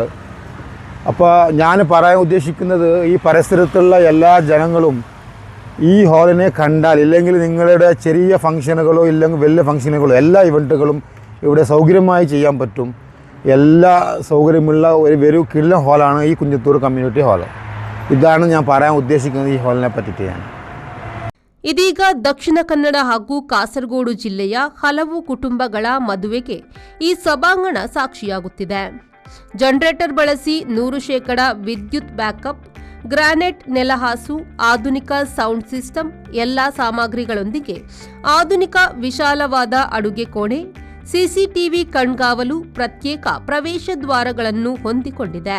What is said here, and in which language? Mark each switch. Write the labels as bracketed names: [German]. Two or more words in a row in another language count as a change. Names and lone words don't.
[Malayalam] അപ്പോൾ ഞാൻ പറയാൻ ഉദ്ദേശിക്കുന്നത്, ഈ പരിസരത്തുള്ള എല്ലാ ജനങ്ങളും ഈ ഹാളിനെ കണ്ടാൽ, ഇല്ലെങ്കിൽ നിങ്ങളുടെ ചെറിയ ഫംഗ്ഷനുകളോ ഇല്ലെങ്കിൽ വലിയ ഫംഗ്ഷനുകളോ എല്ലാ ഇവൻറ്റുകളും ഇവിടെ സൗകര്യമായി ചെയ്യാൻ പറ്റും. എല്ലാ സൗകര്യമുള്ള ഒരു കിടില ഹാളാണ് ഈ കുഞ്ചത്തൂർ കമ്മ്യൂണിറ്റി ഹാള്. ഇതാണ് ഞാൻ പറയാൻ ഉദ്ദേശിക്കുന്നത് ഈ ഹാളിനെ പറ്റിയിട്ട്. ഞാൻ [Kannada] ಇದೀಗ ದಕ್ಷಿಣ ಕನ್ನಡ ಹಾಗೂ ಕಾಸರಗೋಡು ಜಿಲ್ಲೆಯ ಹಲವು ಕುಟುಂಬಗಳ ಮದುವೆಗೆ ಈ ಸಭಾಂಗಣ ಸಾಕ್ಷಿಯಾಗುತ್ತಿದೆ. ಜನರೇಟರ್ ಬಳಸಿ 100% ವಿದ್ಯುತ್ ಬ್ಯಾಕಪ್, ಗ್ರಾನೈಟ್ ನೆಲಹಾಸು, ಆಧುನಿಕ [English] sound system, [Kannada] ಎಲ್ಲಾ ಸಾಮಗ್ರಿಗಳೊಂದಿಗೆ ಆಧುನಿಕ ವಿಶಾಲವಾದ ಅಡುಗೆ ಕೋಣೆ, ಸಿಸಿಟಿವಿ ಕಣ್ಗಾವಲು, ಪ್ರತ್ಯೇಕ ಪ್ರವೇಶ ದ್ವಾರಗಳನ್ನು ಹೊಂದಿಕೊಂಡಿದೆ.